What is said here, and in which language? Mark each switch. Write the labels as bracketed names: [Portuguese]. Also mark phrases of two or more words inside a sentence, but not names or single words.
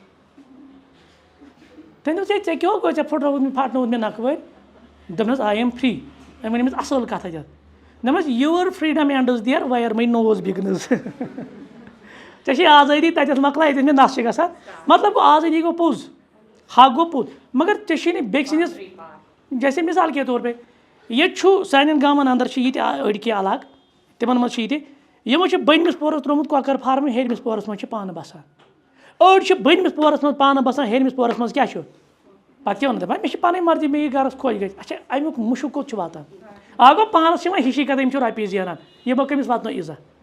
[Kashmiri] تٔمۍ دوٚپ ژےٚ کیٛاہ گوٚو ژےٚ پھٹرووُتھ مےٚ نَکہٕ وٲرۍ دوٚپنَس [English] I am free [Kashmiri] أمۍ ؤنۍ أمِس اَصٕل کَتھ اَتٮ۪تھ دوٚپمَس [English] your freedom ends there where my nose begins [Kashmiri] ژےٚ چھے آزٲدی تَتٮ۪تھ مۄکلاے ییٚتٮ۪تھ مےٚ نَس چھِ گژھان مطلب گوٚو آزٲدی گوٚو پوٚز حق گوٚو پوٚز مگر ژےٚ چھُے نہٕ بیٚکہِ سٕنٛدِس [Urdu] جیسے مِثال کے طور پے [Kashmiri] ییٚتہِ چھُ سانٮ۪ن گامَن اَندَر چھِ ییٚتہِ أڑۍ کینٛہہ علاقہٕ تِمَن منٛز چھِ ییٚتہِ یِمو چھِ بٔنمِس پورَس ترٛوومُت کۄکَر فارم ہیٚرمِس پورَس منٛز چھِ پانہٕ بَسان أڑۍ چھِ بٔنمِس پورَس منٛز پانہٕ بَسان ہیٚرمِس پورَس منٛز کیٛاہ چھُ پَتہٕ کیٛاہ وَنان دَپان مےٚ چھِ پَنٕنۍ مرضی مےٚ یہِ گَرَس خۄش گژھِ اچھا اَمیُک مُشُک کوٚت چھُ واتان اَکھ گوٚو پانَس چھِ یِوان ہِشی کَتھ یِم چھِ رۄپیہِ زینان یِمو کٔمِس واتنو عزت